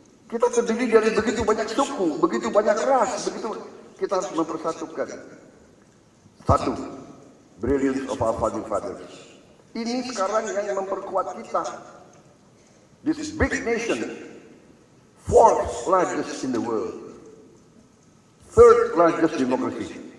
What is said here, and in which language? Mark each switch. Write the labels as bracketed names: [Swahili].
[Indonesian] Kita terdiri dari begitu banyak suku, begitu banyak ras, begitu kita harus mempersatukan. Satu, [English] brilliance of our founding fathers. [Indonesian] Ini sekarang yang memperkuat kita. [English] This big nation, fourth largest in the world, third largest democracy.